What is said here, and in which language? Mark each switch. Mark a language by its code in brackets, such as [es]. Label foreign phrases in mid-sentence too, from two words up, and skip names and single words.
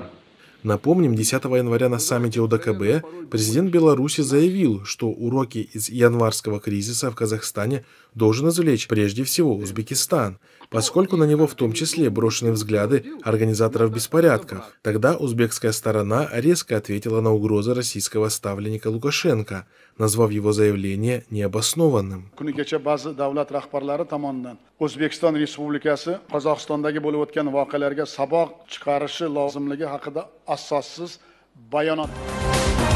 [ru] Напомним, 10 января на саммите ОДКБ президент Беларуси заявил, что уроки из январского кризиса в Казахстане должен извлечь прежде всего Узбекистан, поскольку на него в том числе брошены взгляды организаторов беспорядков. Тогда узбекская сторона резко ответила на угрозы российского ставленника Лукашенко, назвав его заявление необоснованным. [uz] O'zbekiston Respublikasi Qozog'istondagi bo'lib o'tgan voqealarga saboq chiqarishi lozimligi haqida asossiz bayonot